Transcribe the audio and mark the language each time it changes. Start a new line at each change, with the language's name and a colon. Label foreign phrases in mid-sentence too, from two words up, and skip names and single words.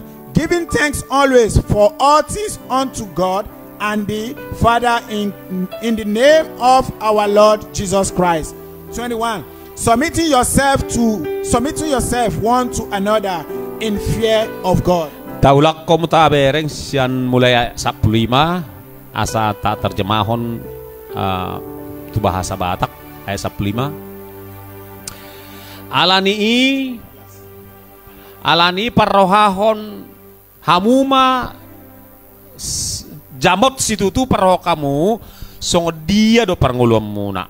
English: Giving thanks always for all things unto God and the Father in the name of our Lord Jesus Christ. 21. Submitting yourself one to another in fear of God.
Batak Toba: Taulak ko mutabereng siyan mulai 15 asa tak terjemahon tu bahasa Batak ayat 15. Alani parrohahon hamuma jamot situ tu parroh kamu song dia do parngulum muna.